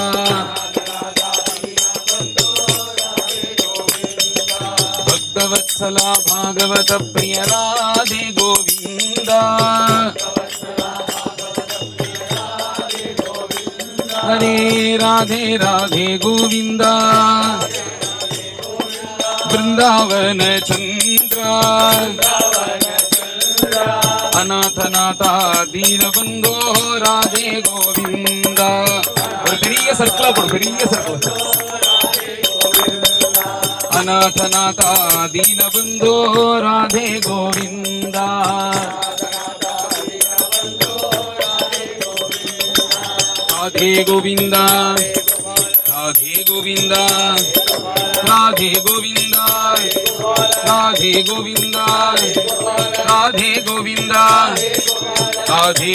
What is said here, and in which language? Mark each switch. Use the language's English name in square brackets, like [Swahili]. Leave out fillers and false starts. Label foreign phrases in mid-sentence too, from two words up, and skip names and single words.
[Sanskrit] भक्तवत्सला भागवत प्रिय राधे गोविंदा हरे राधे राधे गोविंदा वृंदावन चंद्र अनाथ नाथा दीन बंधो राधे गोविंदा [Tamil] பெரிய சர்க்கிளா போடு பெரிய சர்க்கிள் [Sanskrit] अनाथ नाथा दीन बंधो राधे गोविंदा राधे गोविंदा राधे गोविंदा राधे गोविंदा राधे गोविंदा राधे गोविंदा राधे